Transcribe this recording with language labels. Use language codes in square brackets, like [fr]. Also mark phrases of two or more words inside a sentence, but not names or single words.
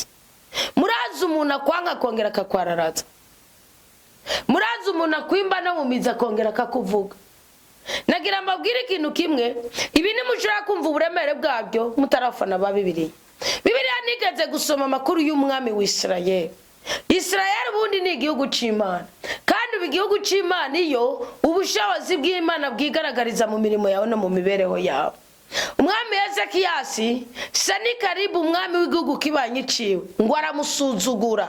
[rn] Murazi umuntu akwanga kongera akakwararaza. Murazi umuntu akwimba no mumiza kongera akakuvuga. Nagira mbabwire ikintu kimwe, ibi ni mushobora kumva uburemere bwabyo mutarafana ba Bibiliya. Bibiliya nigeze gusoma amakuru y'umwami w'Isirayeli. Isirayeli bundi ni igihugu c'Imana, kandi igihugu c'Imana iyo ubushobozi bw'Imana bwigaragariza mu mirimo yawe no mu mibereho yawe. Umwami Ezekiyasi Senikaribu umwami w'igihugu kibanye ciwe ngo aramusuzugura.